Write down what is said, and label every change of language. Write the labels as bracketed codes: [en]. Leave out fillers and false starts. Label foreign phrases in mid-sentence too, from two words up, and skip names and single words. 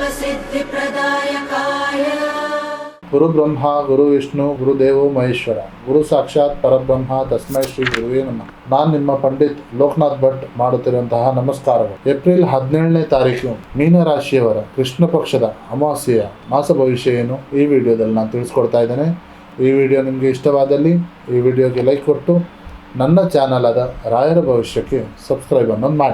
[sa] सिद्धिप्रदायकाय गुरु ब्रह्मा गुरु विष्णु गुरुदेवो महेश्वर गुरु साक्षाತ್ ಪರಬ್ರಹ್ಮ ತಸ್ಮೈ ಶ್ರೀ ಗುರುವೇ ನಮಃ. [kn] ನಾನು ನಿಮ್ಮ ಪಂಡಿತ್ ಲೋಕನಾಥ್ ಭಟ್ ಮಾಡುತ್ತಿರುವಂತಹ ನಮಸ್ಕಾರಗಳು. ಏಪ್ರಿಲ್ 17ನೇ ತಾರೀಕು ಮೀನರಾಶಿಯವರ ಕೃಷ್ಣ ಪಕ್ಷದ ಅಮಾವಾಸ್ಯೆಯ ಮಾಸ ಭವಿಷ್ಯ ಏನು ಈ ವಿಡಿಯೋದಲ್ಲಿ ನಾನು ತಿಳಿಸ್ಕೊಡ್ತಾ ಇದ್ದೇನೆ. ಈ ವಿಡಿಯೋ ನಿಮಗೆ ಇಷ್ಟವಾದಲ್ಲಿ ಈ ವಿಡಿಯೋಗೆ ಲೈಕ್ ಕೊಟ್ಟು ನನ್ನ ಚಾನಲ್ ಆದ ರಾಯರ ಭವಿಷ್ಯಕ್ಕೆ ಸಬ್ಸ್ಕ್ರೈಬ್ ಅನ್ನೋದು ಮಾಡಿ.